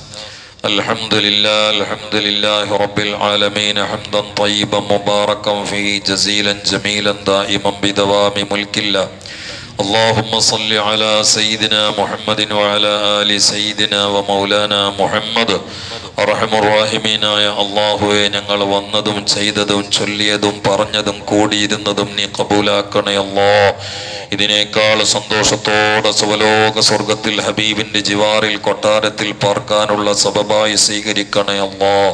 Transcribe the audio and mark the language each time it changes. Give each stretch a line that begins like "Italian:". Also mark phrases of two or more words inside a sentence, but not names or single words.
Arabic: الحمد لله رب العالمين حمدا طيبا مباركا فيه جزيلا جميلا دائما بدوام ملك الله. اللهم صل على سيدنا محمد وعلى آل سيدنا ومولانا محمد.
Malayalam: അർഹമുർറാഹിമീനായ അല്ലാഹുവേ, ഞങ്ങൾ വന്നതും ചെയ്തതും ചൊല്ലിയതും പറഞ്ഞതും കൂടിയിരുന്നതും നീ കബൂലാക്കണേ അല്ലാഹ്. ഇതിനേക്കാൾ സന്തോഷത്തോടെ സുവലോക സ്വർഗത്തിൽ ഹബീബിന്റെ ജിവാറിൽ കൊട്ടാരത്തിൽ പാർക്കാനുള്ള സബബായി സ്വീകരിക്കണേ അല്ലാഹ്.